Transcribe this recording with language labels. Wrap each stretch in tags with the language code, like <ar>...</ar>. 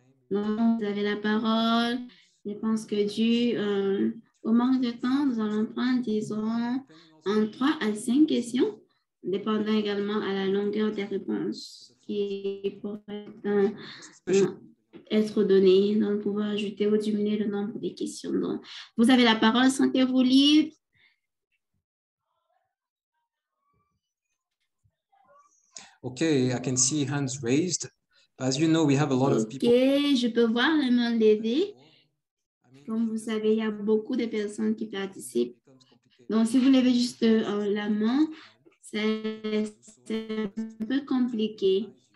<fr>Donc, vous avez la parole. Je pense que dû au manque de temps, nous allons prendre, disons, en 3 à 5 questions, dépendant également à la longueur des réponses qui pourraient être données. Donc, pouvoir ajouter ou diminuer le nombre de questions. Donc, vous avez la parole, sentez-vous libre.</fr> <en>Okay, I can see hands raised. As you know, we have a lot of people.</en> <fr>Ok, je peux voir les mains levées. Comme vous savez, il y a beaucoup de personnes qui participent. Donc, si vous levez juste la main, c'est un peu compliqué.</fr>